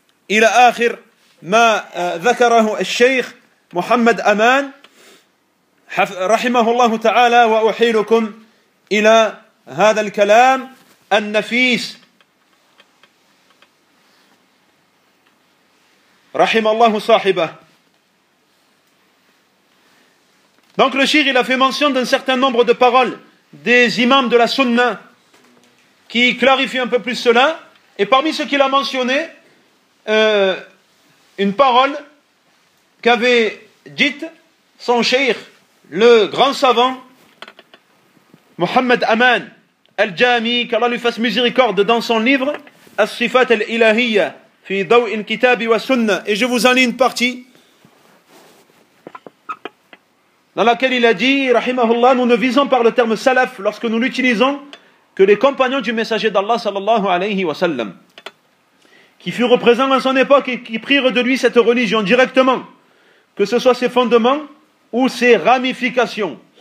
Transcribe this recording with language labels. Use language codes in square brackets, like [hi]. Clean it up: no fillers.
[ar] إلى آخر ما ذكره الشيخ محمد أمان رحمه الله تعالى وأحيلكم إلى هذا الكلام النفيس رحم الله صاحبه. [fr] Donc le Cheikh, il a fait mention d'un certain nombre de paroles des imams de la Sunna qui clarifient un peu plus cela. Et parmi ce qu'il a mentionné, une parole qu'avait dite son Cheikh, le grand savant Mohammed Aman Al-Jami, qu'Allah lui fasse miséricorde, dans son livre, [ar] الصفات الإلهية في ضوء الكتاب والسنة. [fr] Et je vous en lis une partie dans laquelle il a dit, rahimahullah, nous ne visons par le terme salaf lorsque nous l'utilisons que les compagnons du messager d'Allah sallallahu alayhi wa sallam, qui furent présents à son époque et qui prirent de lui cette religion directement, que ce soit ses fondements ou ses ramifications.